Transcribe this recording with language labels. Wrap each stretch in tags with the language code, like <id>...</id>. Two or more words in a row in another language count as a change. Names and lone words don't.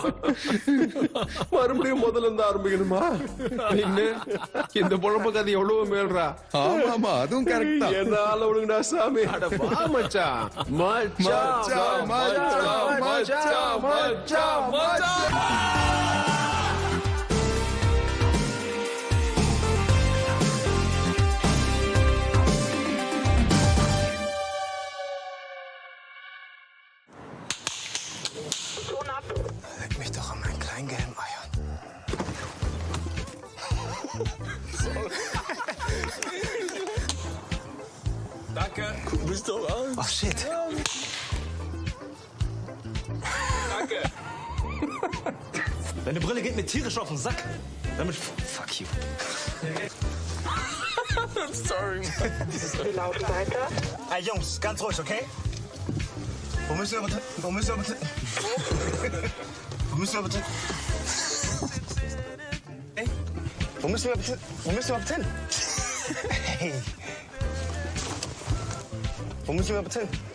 <ta>மறுபடியும் முதல்ல இருந்து ஆரம்பிக்கணுமா? இந்த பொழப்பு கதை எவ்வளவு மேல்றா. ஆமா, அதுவும் கரெக்ட் தான். என்னால விடுங்கடா சாமி. அட வா மச்சான். மச்சான், மச்சான், மச்சான், மச்சான், மச்சான்.</ta> <de>Leck mich doch an meinen kleinen gelben Eiern. Danke. Guck mich doch an.</de> <en>Oh shit.</en> <de>Danke. Deine Brille geht mir tierisch auf den Sack. Damit</de> <en>fuck you.</en> <de>Sorry. Wie laut weiter? Ey Jungs, ganz ruhig, okay? Wo müssen wir bitte? Wo müssen wir bitte? Wo müssen wir bitte? Hey, wo müssen wir bitte? Wo müssen wir bitte hin? Hey. Wo müssen wir bitte hin?</de>